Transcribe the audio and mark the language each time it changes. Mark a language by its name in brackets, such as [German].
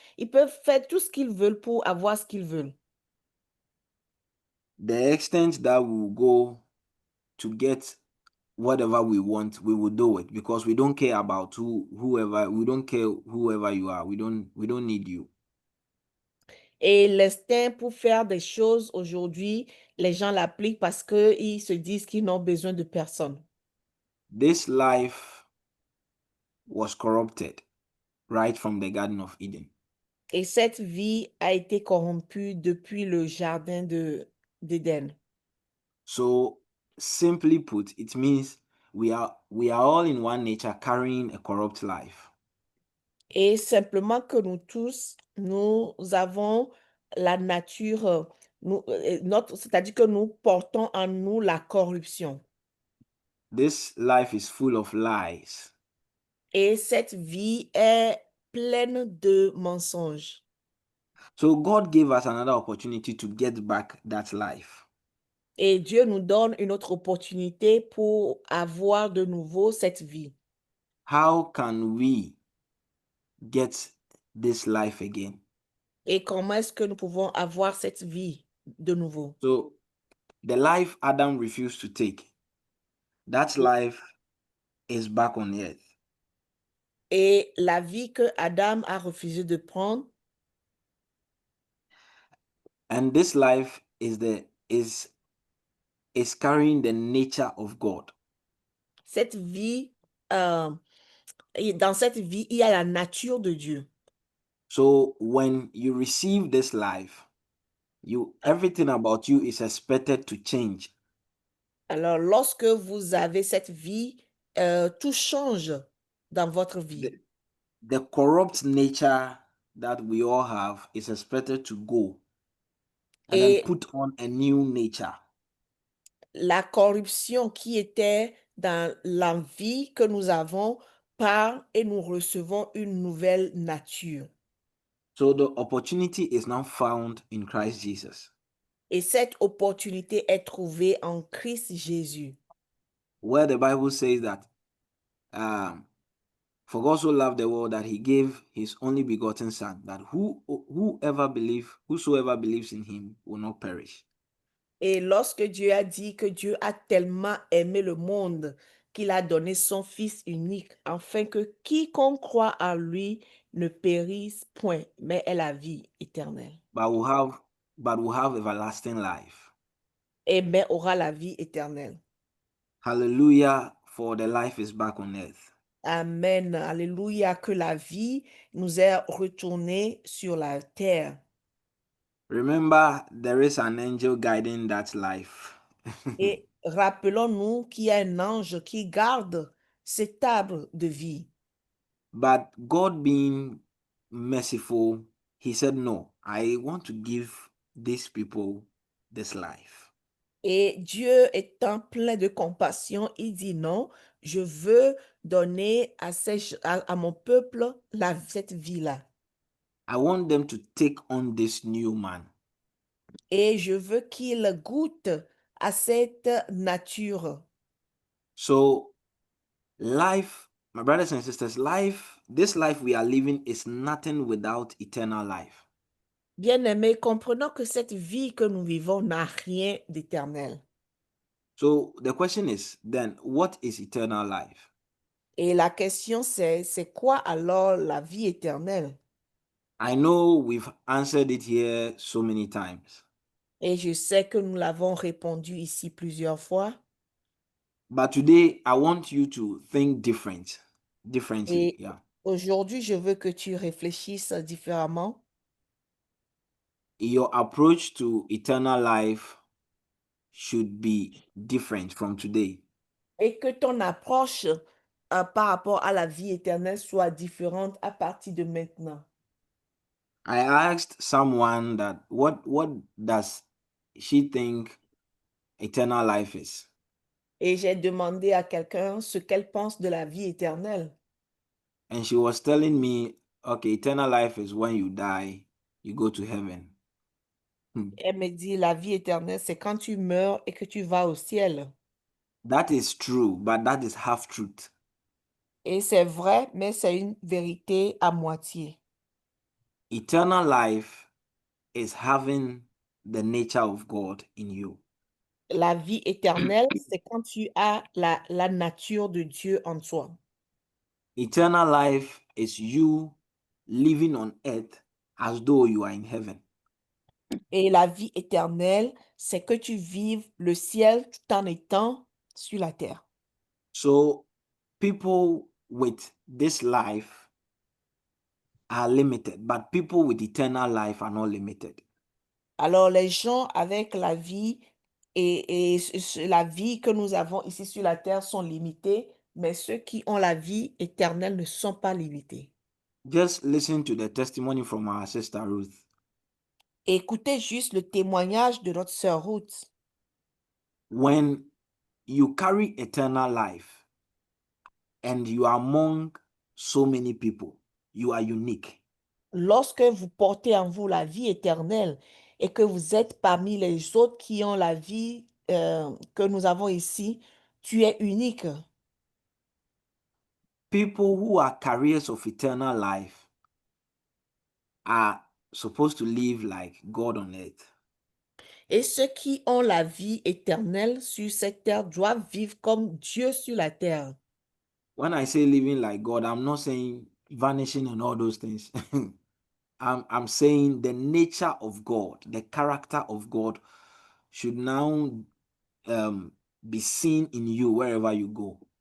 [French] Ils peuvent faire tout ce qu'ils veulent pour avoir ce qu'ils veulent. [English] The extent that we will go to get whatever we want, we will do it because we don't care about whoever you are. We don't need you. [French] Et l'instinct pour faire des choses aujourd'hui, les gens l'appliquent parce qu'ils se disent qu'ils n'ont besoin de personne. [English] This life was corrupted right from the Garden of Eden. [French] Et cette vie a été corrompue depuis le jardin d'Éden. [English] So simply put, it means we are all in one nature carrying a corrupt life. [French] Et simplement que nous tous, nous avons la nature, c'est-à-dire que nous portons en nous la corruption. [English] This life is full of lies. [French] Et cette vie est pleine de mensonges. [English] So God gave us another opportunity to get back that life. [French] Et Dieu nous donne une autre opportunité pour avoir de nouveau cette vie. [English] How can we get this life again? [French] Et comment est-ce que nous pouvons avoir cette vie de nouveau? [English] So the life Adam refused to take, that life is back on earth. [French] Et la vie que Adam a refusé de prendre, [English] and this life is carrying the nature of God. [French] cette vie, dans cette vie, il y a la nature de Dieu. [English] So when you receive this life, everything about you is expected to change. [French] Alors, lorsque vous avez cette vie, tout change dans votre vie. [English] The corrupt nature that we all have is expected to go and then put on a new nature. [French] La corruption qui était dans la vie que nous avons part et nous recevons une nouvelle nature. [English] So the opportunity is now found in Christ Jesus. [French] Et cette opportunité est trouvée en Christ Jésus. [English] Where the Bible says that for God so loved the world that he gave his only begotten son, that whosoever believes in him will not perish. [French] Et lorsque Dieu a dit que Dieu a tellement aimé le monde qu'il a donné son Fils unique, afin que quiconque croit en lui ne périsse point, mais ait la vie éternelle. [English] But will have everlasting life. [French] Et mais aura la vie éternelle. [English] Hallelujah, for the life is back on earth. [French] Amen. Alléluia. Que la vie nous est retournée sur la terre. [English] Remember, there is an angel guiding that life. [French] Et rappelons-nous qu'il y a un ange qui garde cet arbre de vie. [English] But God being merciful, he said, no, I want to give these people this life. [French] Et Dieu étant plein de compassion, il dit non, je veux donner à mon peuple cette vie-là. [English] I want them to take on this new man. [French] Et je veux qu'ils goûtent à cette nature. [English] So, life, my brothers and sisters, this life we are living is nothing without eternal life. [French] Bien-aimés, comprenons que cette vie que nous vivons n'a rien d'éternel. [English] So, the question is then, what is eternal life? [French] Et la question c'est quoi alors la vie éternelle? [English] I know we've answered it here so many times. [French] Et je sais que nous l'avons répondu ici plusieurs fois. [English] But today, I want you to think differently. [French] Et aujourd'hui, je veux que tu réfléchisses différemment. [English] Your approach to eternal life should be different from today. [French] Et que ton approche par rapport à la vie éternelle soit différente à partir de maintenant. [English] I asked someone that what does she think eternal life is? [French] Et j'ai demandé à quelqu'un ce qu'elle pense de la vie éternelle. [English] And she was telling me, okay, eternal life is when you die, you go to heaven. [French] Elle me dit, la vie éternelle, c'est quand tu meurs et que tu vas au ciel. [English] That is true, but that is half truth. [French] Et c'est vrai, mais c'est une vérité à moitié. [English] Eternal life is having the nature of God in you. [French] La vie éternelle, c'est quand tu as la nature de Dieu en toi. [English] Eternal life is you living on earth as though you are in heaven. [French] Et la vie éternelle, c'est que tu vives le ciel tout en étant sur la terre. [English] So people with this life are limited, but people with eternal life are not limited. [French] Alors les gens avec la vie et la vie que nous avons ici sur la terre sont limités, mais ceux qui ont la vie éternelle ne sont pas limités. [English] Just listen to the testimony from our sister Ruth. [French] Écoutez juste le témoignage de notre sœur Ruth. [English] When you carry eternal life and you are among so many people, you are unique. [French] Lorsque vous portez en vous la vie éternelle et que vous êtes parmi les autres qui ont la vie que nous avons ici, tu es unique. [English] People who are carriers of eternal life are supposed to live like God on earth. [French] Et ceux qui ont la vie éternelle sur cette terre doivent vivre comme Dieu sur la terre. [English] When I say living like God, I'm not saying vanishing and all those things. I'm saying the nature of God, the character of God should now be seen in you wherever you go.